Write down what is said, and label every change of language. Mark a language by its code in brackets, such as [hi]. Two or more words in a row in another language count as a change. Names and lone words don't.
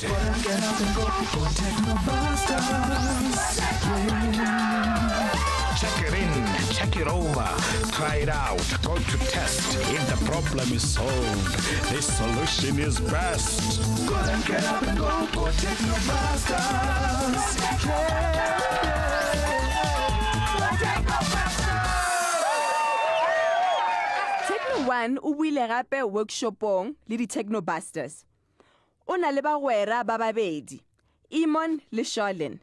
[en] Go then get up and go Technobusters. Check it in. Check it over. Try it out. Go to test. If the problem is solved, the solution is best. Go then get up and go Technobusters. [tn] Techno1 o buile gape workshopong le di Technobusters. O na le bagwera ba babedi, Imon le Sholin.